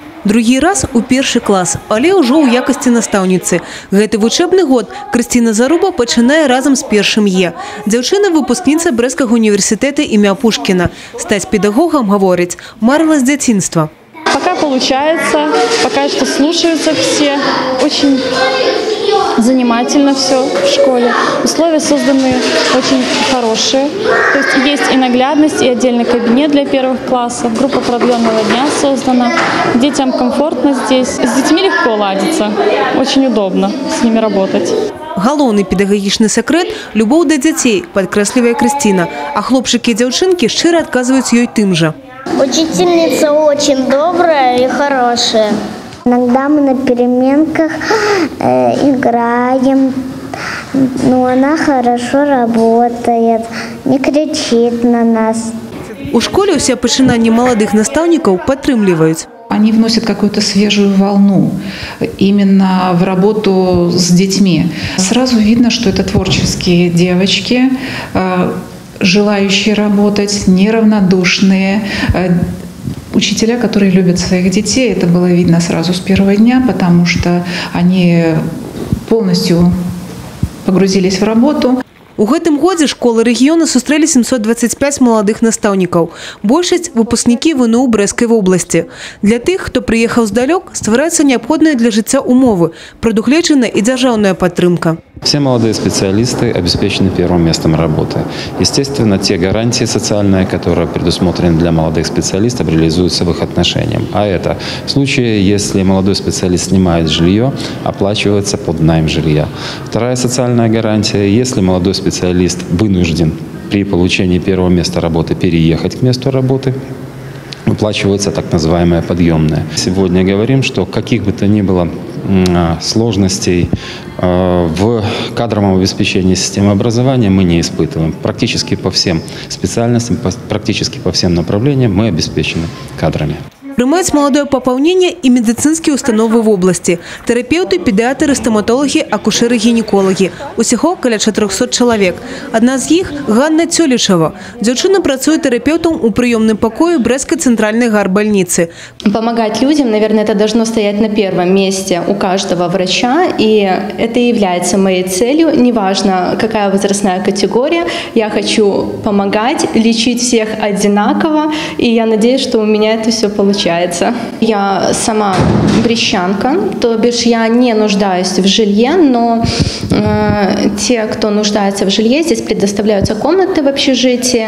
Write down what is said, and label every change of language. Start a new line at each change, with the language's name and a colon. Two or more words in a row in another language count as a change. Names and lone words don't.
Belarusian: Другі раз у першы клас, але ўжо ў якасці настаўніцы. Гэты вучэбны год Крысціна Заруба пачынае разам з першым Е. Дзяўчына выпускніца Брэсцкага універсітэта імя Пушкіна. Стаць педагогам, гаворыць, марыла з дзяцінства.
Russian: Пока получается, пока что слушаются все. Очень занимательно все в школе. Условия созданы очень хорошие. То есть и наглядность, и отдельный кабинет для первых классов. Группа продленного дня создана. Детям комфортно здесь. С детьми легко ладиться. Очень удобно с ними работать.
Belarusian: Галоўны педагагічны сакрэт – любоў да дзяцей, падкрэслівае Крысціна. А хлопчыкі і дзяўчынкі шчыра адказваюць ёй тым жа.
Russian: Учительница очень добрая и хорошая. Иногда мы на переменках играем, но она хорошо работает, не кричит на нас.
Belarusian: У школе усе пачынанні маладых настаўнікаў падтрымліваюць.
Russian: Они вносят какую-то свежую волну именно в работу с детьми. Сразу видно, что это творческие девочки, желающие работать, неравнодушные, учителя, которые любят своих детей. Это было видно сразу с первого дня, потому что они полностью погрузились в работу.
Belarusian: У гэтым годзе школы рэгіёна сустрэлі 725 маладых настаўнікаў. Большасць – выпускнікі ВНУ Брэсцкай вобласці. Для тых, хто прыехаў здалёк, ствараюцца неабходныя для жыцця умовы, прадугледжана і дзяржаўная падтрымка.
Russian: Все молодые специалисты обеспечены первым местом работы. Естественно, те гарантии социальные, которые предусмотрены для молодых специалистов, реализуются в их отношениях. А это в случае, если молодой специалист снимает жилье, оплачивается под найм жилья. Вторая социальная гарантия, если молодой специалист вынужден при получении первого места работы переехать к месту работы, выплачивается так называемое подъемное. Сегодня говорим, что каких бы то ни было сложностей в кадровом обеспечении системы образования мы не испытываем. Практически по всем специальностям, практически по всем направлениям мы обеспечены кадрами.
Belarusian: Прымаюць маладое папаўненне і медыцынскія установы
Russian: в области.
Belarusian: Тэрапеўты, педыатры, стоматологи, акушеры, гінеколагі. Усяго каля 400 чалавек. Адна з іх – Ганна Цёлічава. Дзяўчына працуе тэрапеўтам у прыёмным пакоі Брэсцкай цэнтральнай гарбольницы.
Russian: Помогать людям, наверное, это должно стоять на первом месте у каждого врача. И это является моей целью. Неважно, какая возрастная категория. Я хочу помогать, лечить всех одинаково. И я надеюсь, что у меня это все получается. Я сама брещанка, то бишь я не нуждаюсь в жилье, но те, кто нуждается в жилье, здесь предоставляются комнаты в общежитии.